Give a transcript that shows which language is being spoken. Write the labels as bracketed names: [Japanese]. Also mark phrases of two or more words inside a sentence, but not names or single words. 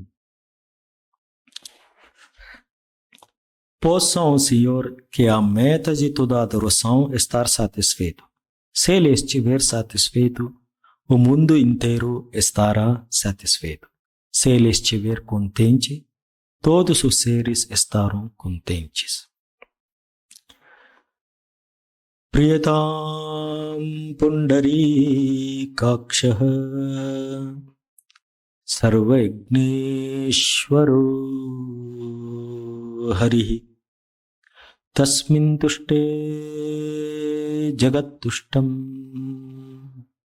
[Portuguese] Possam o Senhor, que é a meta de toda adoração, estar satisfeito. Se Ele estiver satisfeito, o mundo inteiro estará satisfeito. Se Ele estiver contente, todos os seres estarão contentes. [Sanskrit] प्रियताम् पुण्डरी काक्षः सर्वज्ञेश्वरो हरिः तस्मिन् तुष्टे जगत् तुष्टम्